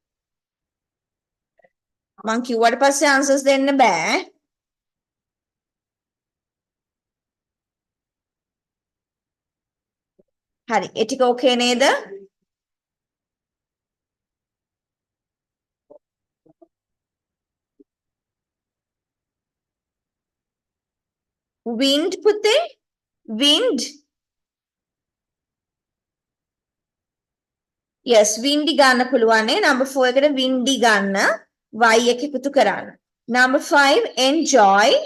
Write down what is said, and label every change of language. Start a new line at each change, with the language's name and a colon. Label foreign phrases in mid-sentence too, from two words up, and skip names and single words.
Sinhala: මං කිව්වට පස්සේ answers දෙන්න බෑ හරි ඒ ටික okay නේද wind පුතේ
English: wind yes windy
Sinhala: ගන්න පුළුවන් නේ
English: number 4
Sinhala: එකට windy ගන්න y එක එකතු කරන්න
English: number 5 enjoy